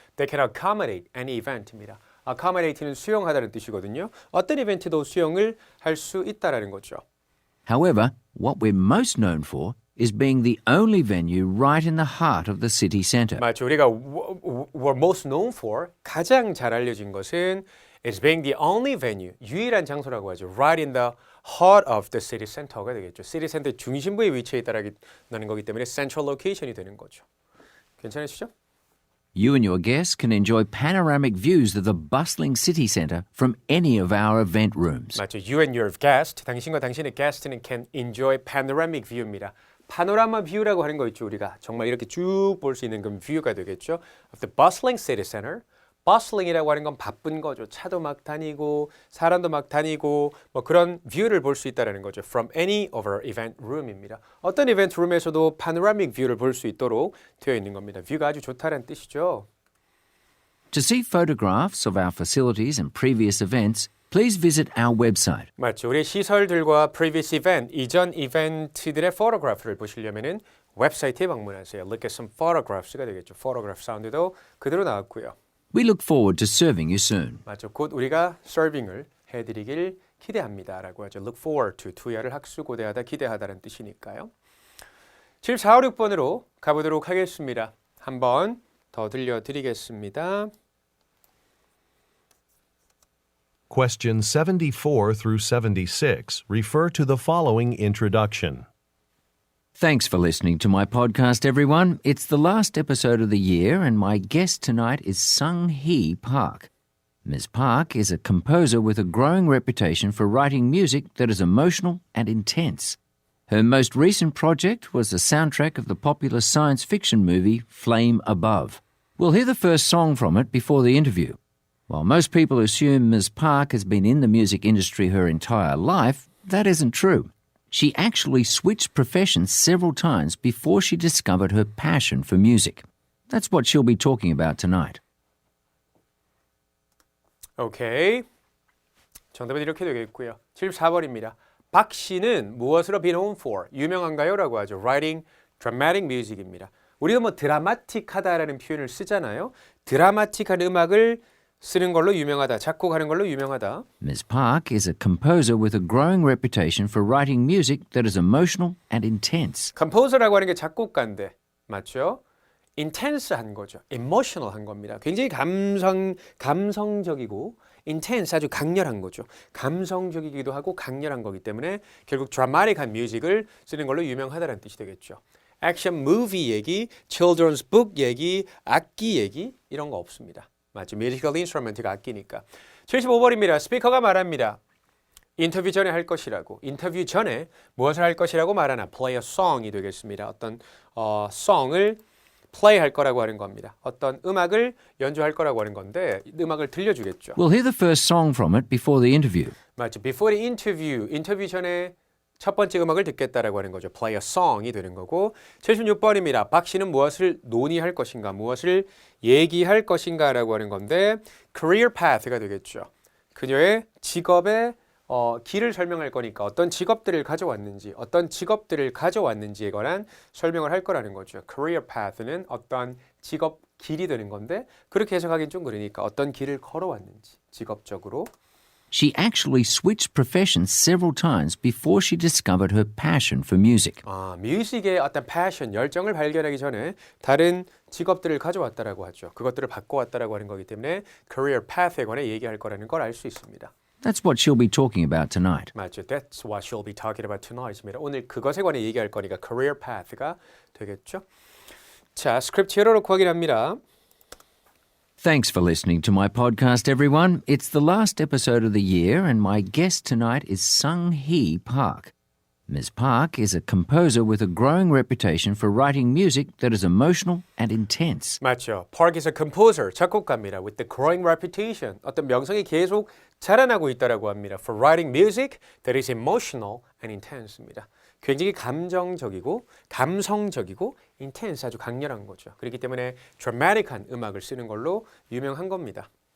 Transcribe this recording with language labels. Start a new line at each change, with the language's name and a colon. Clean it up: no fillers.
English: They can accommodate any event입니다.
Korean: accommodate는 수용하다는 뜻이거든요. 어떤 이벤트도 수용을 할 수 있다라는 거죠.
English: However, what we're most known for is being the only venue right in the heart of the city centre.
Korean: 맞죠. 우리가
English: were most known for,
Korean: 가장 잘 알려진 것은
English: is being the only venue,
Korean: 유일한 장소라고 하죠.
English: Right in the heart of the city center가 되겠죠.
Korean: city center 중심부에 위치해 있다라는 거기 때문에 central location이 되는 거죠. 괜찮으시죠?
English: You and your guests can enjoy panoramic views of the bustling city centre from any of our event rooms. 맞죠. You and your guest,
Korean: 당신과 당신의
English: guest는 can enjoy panoramic view입니다.
Korean: 파노라마 뷰라고 하는 거 있죠. 우리가 정말 이렇게 쭉 볼 수 있는 그 뷰가 되겠죠.
English: Of the bustling city center.
Korean: bustling이라고 하는 건 바쁜 거죠. 차도 막 다니고 사람도 막 다니고 뭐 그런 뷰를 볼 수 있다는 거죠.
English: From any of our event room입니다.
Korean: 어떤 이벤트 룸에서도 파노라믹 뷰를 볼 수 있도록 되어 있는 겁니다. 뷰가 아주 좋다는 뜻이죠.
English: To see photographs of our facilities and previous events, please visit our website.
Korean: 맞죠. 우리의 시설들과
English: previous event,
Korean: 이전 이벤트들의 포토그래프를 보시려면은 웹사이트에 방문하세요.
English: Look at some photographs가 되겠죠.
Korean: photograph 사운드도 그대로 나왔고요.
English: We look forward to serving you soon.
Korean: 맞죠. 곧 우리가 서빙을 해드리길 기대합니다. 라고 하죠.
English: Look forward to,
Korean: 투야를 학수고대하다, 기대하다는 뜻이니까요. 7456번으로 가보도록 하겠습니다. 한 번 더 들려드리겠습니다.
English: Questions 74 through 76 refer to the following introduction. Thanks for listening to my podcast, everyone. It's the last episode of the year, and my guest tonight is Sung Hee Park. Ms. Park is a composer with a growing reputation for writing music that is emotional and intense. Her most recent project was the soundtrack of the popular science fiction movie Flame Above. We'll hear the first song from it before the interview. While most people assume Ms. Park has been in the music industry her entire life, that isn't true. She actually switched professions several times before she discovered her passion for music. That's what she'll be talking about tonight.
Korean: 오케이. 정답은 이렇게 되겠고요. 74번입니다. 박 씨는 무엇으로
English: be known for?
Korean: 유명한가요? 라고 하죠.
English: Writing dramatic music입니다.
Korean: 우리가 뭐 드라마틱하다라는 표현을 쓰잖아요. 드라마틱한 음악을 쓰는 걸로 유명하다. 작곡하는 걸로 유명하다.
English: Ms. Park is a composer with a growing reputation for writing music that is emotional and intense.
Korean: composer라고 하는 게 작곡가인데 맞죠? intense한 거죠. emotional한 겁니다. 굉장히 감성적이고 intense 아주 강렬한 거죠. 감성적이기도 하고 강렬한 거기 때문에 결국 dramatic한 뮤직을 쓰는 걸로 유명하다는 뜻이 되겠죠. 액션 무비 얘기, children's book 얘기, 악기 얘기 이런 거 없습니다. 맞죠? 뮤지컬 인스트루먼트가 악기니까. 75번입니다. 스피커가 말합니다. 인터뷰 전에 할 것이라고. 인터뷰 전에 무엇을 할 것이라고 말하나. play a song이 되겠습니다. 어떤 song을 play 할 거라고 하는 겁니다. 어떤 음악을 연주할 거라고 하는 건데 음악을 들려주겠죠.
English: We'll hear the first song from it before the interview.
Korean: 맞죠.
English: Before the interview,
Korean: 인터뷰 전에 첫 번째 음악을 듣겠다라고 하는 거죠. Play a song이 되는 거고 76번입니다. 박 씨는 무엇을 논의할 것인가, 무엇을 얘기할 것인가라고 하는 건데 career path가 되겠죠. 그녀의 직업의 길을 설명할 거니까 어떤 직업들을 가져왔는지, 어떤 직업들을 가져왔는지에 관한 설명을 할 거라는 거죠. career path는 어떤 직업 길이 되는 건데 그렇게 해석하기는 좀 그러니까 어떤 길을 걸어왔는지 직업적으로.
English: She actually switched professions several times before she discovered her passion for music.
Korean: 뮤직의 어떤 패션, 열정을 발견하기 전에 다른 직업들을 가져왔다라고 하죠. 그것들을 바꿔왔다라고 하는 거기 때문에 career path에 관해 얘기할 거라는 걸 알 수 있습니다.
English: That's what she'll be talking about tonight.
Korean: 맞죠.
English: That's what she'll be talking about tonight입니다.
Korean: 오늘 그것에 관해 얘기할 거니까 career path가 되겠죠. 자, 스크립트 열어놓고 확인합니다.
English: Thanks for listening to my podcast, everyone. It's the last episode of the year, and my guest tonight is Sung Hee Park. Ms. Park is a composer with a growing reputation for writing music that is emotional and intense.
Korean: 맞죠.
English: Park is a composer, 작곡가입니다. With the growing reputation,
Korean: 어떤 명성이 계속 자라나고 있다라고 합니다.
English: For writing music that is emotional and intense입니다.
Korean: 굉장히 감정적이고 감성적이고 intense 아주 강렬한 거죠. 그렇기 때문에 dramatic한 음악을 쓰는 걸로 유명한 겁니다.